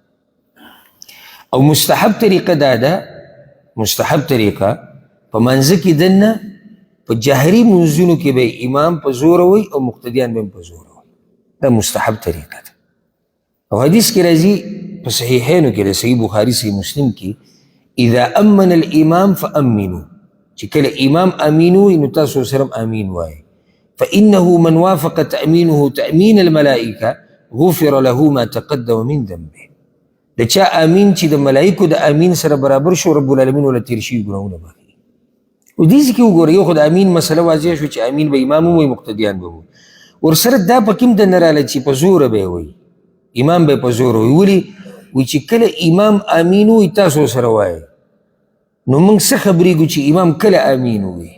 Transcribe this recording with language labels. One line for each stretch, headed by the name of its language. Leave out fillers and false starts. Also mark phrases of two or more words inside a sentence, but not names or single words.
Pashto: او مستحب طریقه دا ده، مستحب طریقه په منځه کې دننه په جهري منځونو کې به امام په زوره وایي او مقتدیان به هم په زوره وایي. دا مستحب طریقه ده. او حدیث کې راځي په صحیحینو کې د صحیح بخاري صحیح مسلم کې
Arabic: اذا امن الامام فامنوا،
Pashto: چې کله امام امین وایي نو تاسو سره امین وایي.
Arabic: فانه من وافق تامینه تامین الملائکه غفر له ما تقدم من ذنبه.
Pashto: د چا امین چې د ملائکو د امین سره برابر شو،
Arabic: رب العالمین
Pashto: ولا تیر شوي ګناهونه بخښي. او دې ځای کې وګوره یو خو د امین مسله واضح شو چې امین به امام ووایي مقتدیان به ووایي، ورسره دا پکې هم دننه راغله چې په زوره به یې وایي، امام به په زوره وایي. ولې وایي چې کله امام امین وایي تاسو سره وایي نو موږ څه خبرېږو چې امام کله امین وایي.